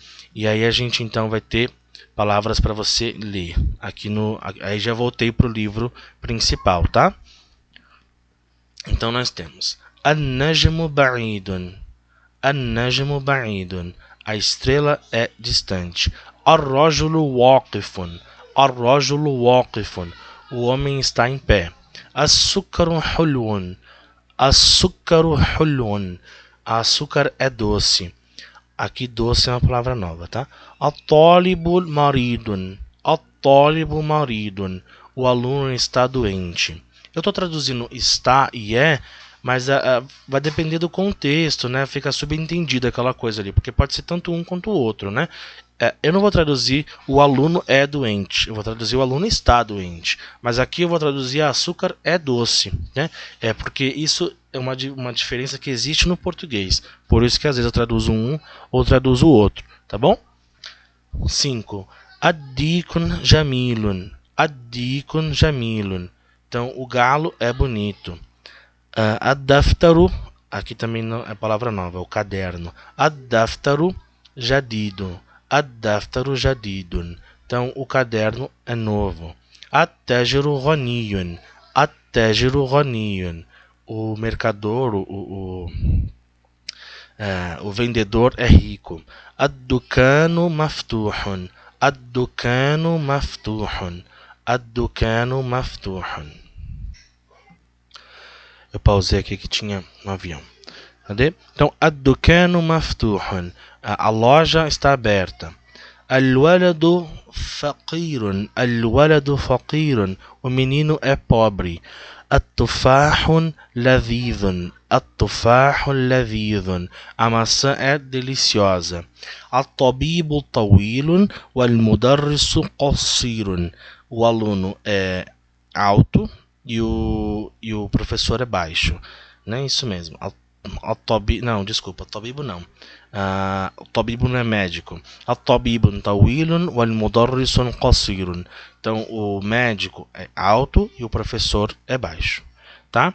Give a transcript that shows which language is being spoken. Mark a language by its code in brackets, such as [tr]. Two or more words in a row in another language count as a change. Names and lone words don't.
[pt] E aí a gente então vai ter palavras para você ler. Aí já voltei para o livro principal, tá? Então nós temos [ar] النجم بعيد، النجم بعيد, [pt] A estrela é distante. [ar] الرجل واقف. الرجل واقف. [pt] O homem está em pé. [ar] السكر حلو. السكر حلو. [pt] Açúcar é doce. Aqui doce é uma palavra nova, tá? [ar] الطالب مريض. الطالب مريض. [pt] O aluno está doente. Eu estou traduzindo está e é, mas vai depender do contexto, né? Fica subentendido aquela coisa ali, porque pode ser tanto um quanto o outro, né? Eu não vou traduzir o aluno é doente, eu vou traduzir o aluno está doente. Mas aqui eu vou traduzir açúcar é doce, né? Porque isso é uma diferença que existe no português. Por isso que às vezes eu traduzo um ou traduzo o outro, tá bom? 5. [ar] الديك جميل. الديك جميل. [pt] Então, o galo é bonito. Ad-daftaru, aqui também não é palavra nova, é o caderno. [ar] الدفتر جديد. الدفتر جديد. [pt] Então, o caderno é novo. [ar] التاجر غني. التاجر غني. [pt] O mercador, o vendedor é rico. [ar] الدكان مفتوح. الدكان مفتوح. الدكان مفتوح. [pt] Eu pausei aqui que tinha um avião. Cadê? Então, [ar] الدكان مفتوح. [pt] A loja está aberta. [ar] الولد فقير. الولد فقير. [pt] O menino é pobre. [ar] التفاح لذيذ. التفاح لذيذ. [pt] A maçã é deliciosa. [ar] الطبيب طويل. والمدرس قصير. [pt] O aluno é alto e o professor é baixo. Não é isso mesmo. Não, desculpa, tabibu não. O tabibu não é médico. [ar] الطبيب طويل والمدرس قصير. [pt] Então o médico é alto e o professor é baixo, tá?